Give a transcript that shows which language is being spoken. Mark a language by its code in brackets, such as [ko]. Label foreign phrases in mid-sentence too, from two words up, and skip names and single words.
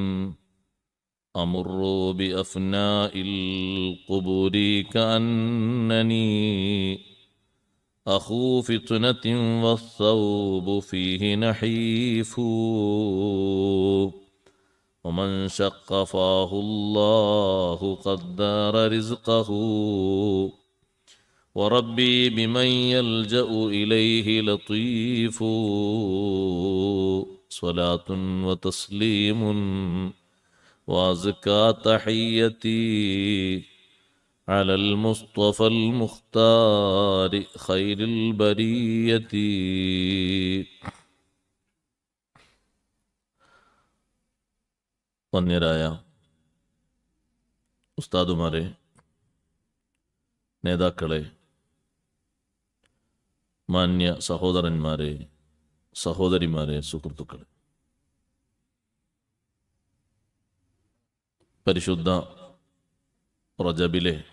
[ar] أمر بأفناء القبور كأنني أخو فتنة والثوب فيه نحيف، ومن شق فاه الله قدر رزقه، وربي بمن يلجأ إليه لطيف. صلاة وتسليم وأزكى تحيتي على المصطفى المختار خير البرية. [ml] വന്യരായ ഉസ്താദുമാരെ, നേതാക്കളെ, മാന്യ സഹോദരന്മാരെ, സഹോദരിമാരെ, സുഹൃത്തുക്കളെ, പരിശുദ്ധ റജബിലെ